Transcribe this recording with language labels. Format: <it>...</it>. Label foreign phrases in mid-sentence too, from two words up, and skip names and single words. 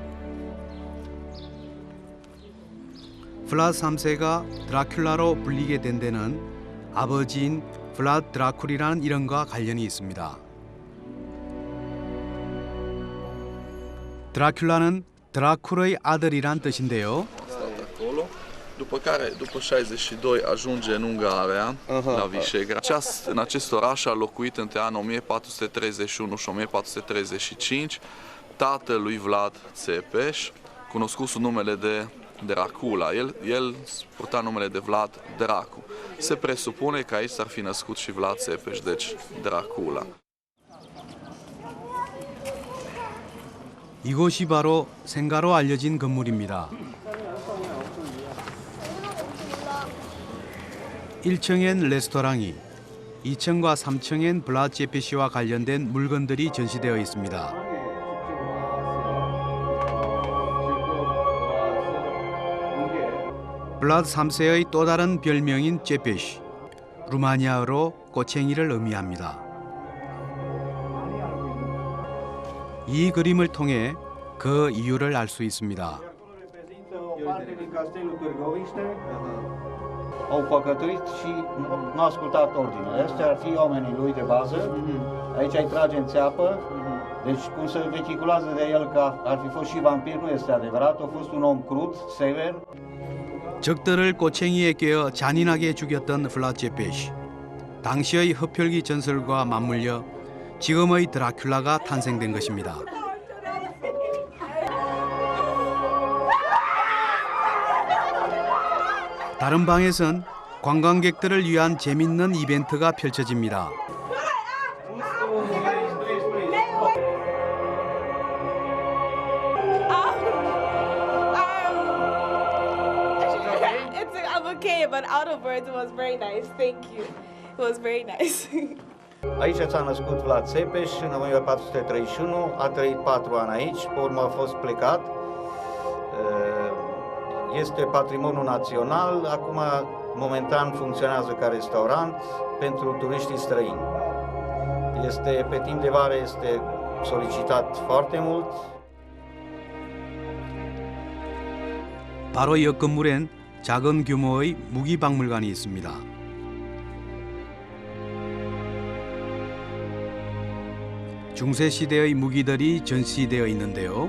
<ko>블라드 3세가 드라큘라로 불리게 된 데는 아버지인 블라드 드라쿨이라는 이름과 관련이 있습니다. 드라큘라는 드라쿨의 아들이란 뜻인데요.</ko> <ro>După care, după 62, ajunge în Ungaria, la Visegrad. În acest oraș a locuit între anul 1431 și 1435 tatălui Vlad Țepeș, cunoscut sub numele de Dracula. El purta numele de Vlad Dracu. Se presupune că aici s-ar fi născut și Vlad Țepeș, deci Dracula.</ro> <ko>이곳이 바로 생가로 알려진 건물입니다. 1층엔 레스토랑이, 2층과 3층엔 블라드 쨉베시와 관련된 물건들이 전시되어 있습니다. 블라드 3세의 또 다른 별명인 쨉베시, 루마니아어로 꼬챙이를 의미합니다. 이 그림을 통해 그 이유를 알 수 있습니다.</ko> <ro>Au păcătuit și nu a ascultat ordine. Ăștia ar fi oamenii lui de bază. Aici îi trage în țeapă. Deci cum se vehiculează de el că ar fi fost și vampir, nu este adevărat. A fost un om crud, sever.</ro> <ko>적들을 꼬챙이에 꿰어 잔인하게 죽였던 블라드 쨉베시. 당시의 흡혈귀 전설과 맞물려 지금의 드라큘라가 탄생된 것입니다. 다른 방에선 관광객들을 위한 재밌는 이벤트가 펼쳐집니다.</ko> <en>I'm okay, but out of words it was very nice. Thank you. It was very nice.</en> <ro>Aici s-a născut Vlad Țepeș în 1431, a trăit 4 ani aici, pe urmă a fost plecat. Este patrimoniu național, acum momentan funcționează ca restaurant pentru turiștii străini. Pe timp de vară este solicitat foarte mult.</ro> <ko>바로 옆 건물엔 작은 규모의 무기 박물관이 있습니다. 중세 시대의 무기들이 전시되어 있는데요.</ko>